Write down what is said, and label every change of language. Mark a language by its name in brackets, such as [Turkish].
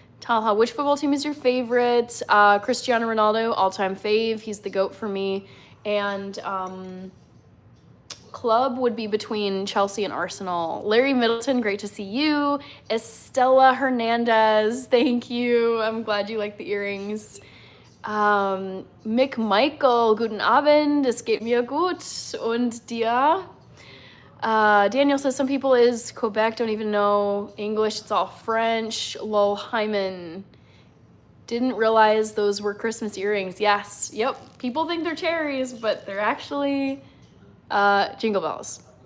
[English] Talha, which football team is your favorite? Cristiano Ronaldo, all-time fave. He's the GOAT for me. And club would be between Chelsea and Arsenal. Larry Middleton, great to see you. Estella Hernandez, thank you. I'm glad you like the earrings. [German] Mick Michael, guten Abend, es geht mir gut. Und dir? [English] Daniel says some people is Quebec don't even know English, it's all French. Lol Hyman. Didn't realize those were Christmas earrings. Yes, yep. People think they're cherries, but they're actually jingle bells.